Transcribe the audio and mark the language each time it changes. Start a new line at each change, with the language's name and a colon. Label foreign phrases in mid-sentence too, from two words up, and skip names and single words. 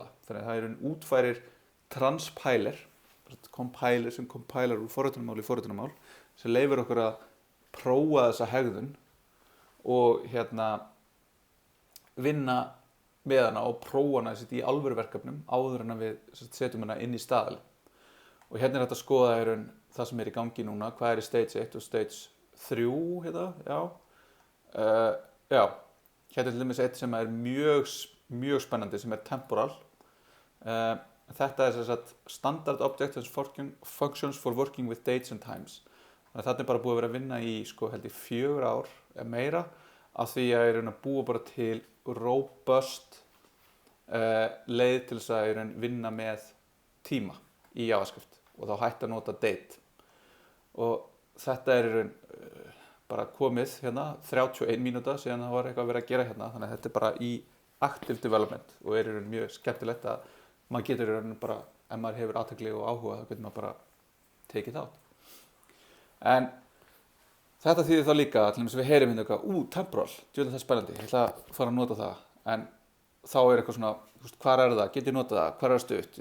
Icelandic: Þannig að það er útfærir transpiler, compiler sem compiler úr forritunarmál í forritunarmál sem leyfir okkur að prófa þessa hegðun og vinna með hana og prófa hana í alvöru verkefnum áður en við setjum hana inn í staðal. Og hérna er þetta að skoða það sem er í gangi núna, hvað er í stage 1 og stage 3 já, hérna er til dæmis eitt sem er mjög spennandi sem er temporal. Þetta er sem sagt
English: standard object as functions for working with dates and times.
Icelandic: Þannig að þetta er bara búið að vera að vinna í held ég 4 ár eða meira af því að búa bara til robust leið til þess að vinna með tíma í JavaScript og þá hætti að nota date. Og þetta er bara komið hérna 31 mínúta síðan það var eitthvað að vera að gera hérna, þannig að þetta er bara í
English: active development
Icelandic: og er mjög skemmtilegt að maður getur bara, ef maður hefur athygli og áhuga, þá getur maður bara tekið þátt. En þetta þýðir þá líka, til dæmis við heyrum hérna eitthvað, temporal, djúlega það er spennandi, ég ætla að fara að nota það, en þá er eitthvað svona, hvar er það, get ég notað það, hvar er það stutt?